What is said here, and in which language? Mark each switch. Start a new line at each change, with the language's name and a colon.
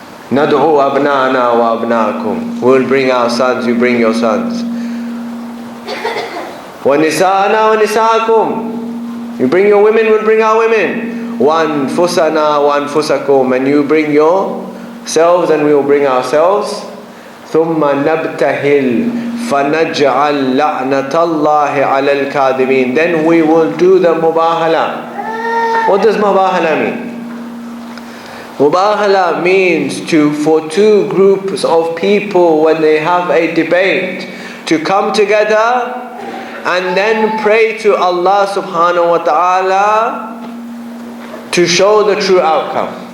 Arabic: نَدْعُوا أَبْنَاءَنَا وَأَبْنَاءَكُمْ,
English: we'll bring our sons, you bring your sons.
Arabic: وَنِسَاءَنَا وَنِسَاءَكُمْ,
English: you bring your women, we'll bring our women.
Arabic: وَأَنفُسَنَا وَأَنفُسَكُمْ,
English: and you bring yourselves and we will bring ourselves.
Arabic: ثُمَّ نَبْتَهِلْ فَنَجْعَلْ لَعْنَةَ اللَّهِ عَلَى الْكَاذِبِينَ,
English: then we will do the Mubahala. What does Mubahala mean? Mubahala means for two groups of people, when they have a debate, to come together and then pray to Allah subhanahu wa ta'ala to show the true outcome.